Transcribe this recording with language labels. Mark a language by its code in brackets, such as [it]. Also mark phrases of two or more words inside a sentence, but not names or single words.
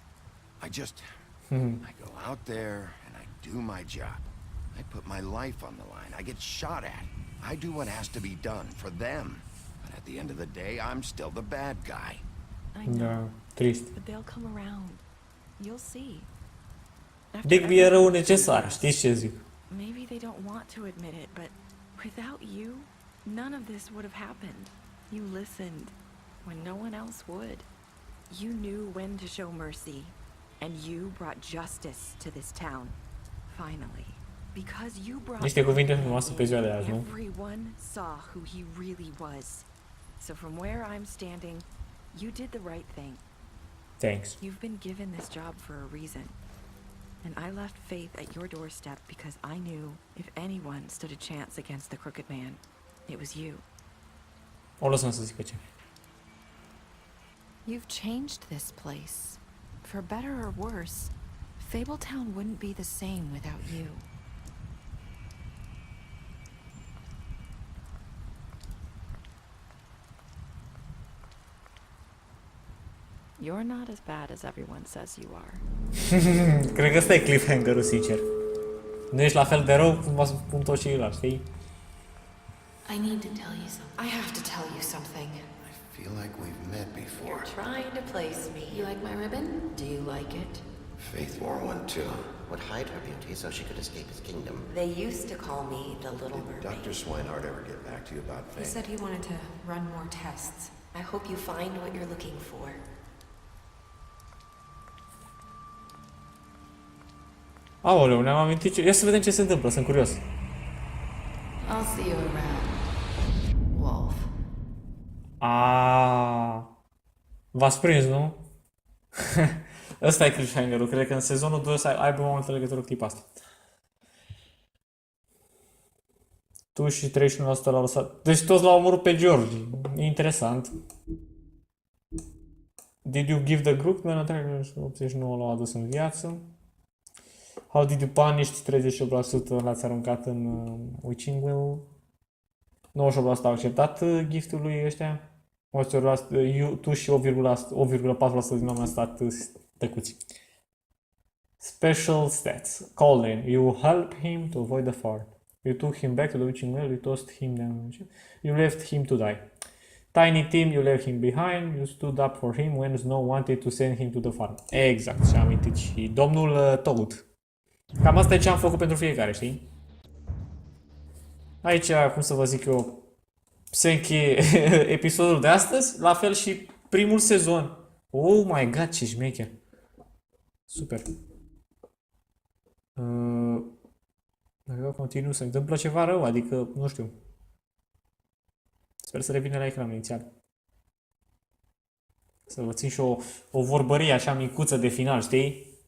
[en] I go out there and I do my job. I put my life on the line. I get shot at. I do what has to be done for them. But at the end of the day, I'm still the bad guy. I know. [ro] Da, trist. [en] But they'll come around. You'll see. [ro] Bigby e rău necesar, știți ce zic? [en] Maybe they don't want to admit it, but without you, none of this would have happened. You listened when no one else would. You knew when to show mercy, and you brought justice to this town. Finally. Because you brought... [ro] Niște cuvinte frumoase pe ziua de azi, nu? [en] Everyone saw who he really was. So from where I'm standing, you did the right thing. Thanks. You've been given this job for a reason. And I left Faith at your doorstep because I knew if anyone stood a chance against the crooked man, it was you. [ro] O lăsăm să zică ce. [en] You've changed this place. For better or worse, Fabletown wouldn't be the same without you. You're not as bad as everyone says you are. [ro] Cred că ăsta e cliffhanger-ul, sincer. Nu ești la fel de rău cum vă spun toți ceilalți, știi? [en] I need to tell you something. I have to tell you something. I feel like we've met before. You're trying to place me. You like my ribbon? Do you like it? Faith wore one too. Would hide her beauty so she could escape his kingdom. They used to call me the Little Mermaid. Did Dr. Swinehart ever get back to you about Faith? He said he wanted to run more tests. I hope you find what you're looking for. [ro] Aoleu, ne-am amintit ce... Ia să vedem ce se întâmplă, sunt curios. [en] I'll see you around, Wolf. [ro] V-ați prins, nu? Ăsta e cliffhanger-ul. Cred că în sezonul 2 o să aibă o altă legătură cu tipa asta. Tu și 31% l-au lăsat. Deci toți l-au omorât pe George. Interesant. [en] Did you give the group man attack? [ro] 89 l-au adus în viață. [en] How did you punish? [ro] 38% l-ați aruncat în Witching Well. 98% au acceptat giftul lui ăștia. 8%, tu și 8,4% din oameni au stat tăcuți. [en] Special stats. Colin, you help him to avoid the fire. You took him back to the Witching Well, you tossed him down. You left him to die. Tiny Tim, you left him behind, you stood up for him when Snow wanted to send him to the farm. [ro] Exact, și-a amintit și domnul Toad. Cam asta e ce am făcut pentru fiecare, știi? Aici, cum să vă zic eu, se încheie episodul de astăzi, la fel și primul sezon. [en] Oh my god, [ro] ce șmecher! Super! Dacă continuu, se întâmplă ceva rău, adică, nu știu. Sper să revină la ecran inițial. Să vă țin și o vorbărie așa micuță de final, știi?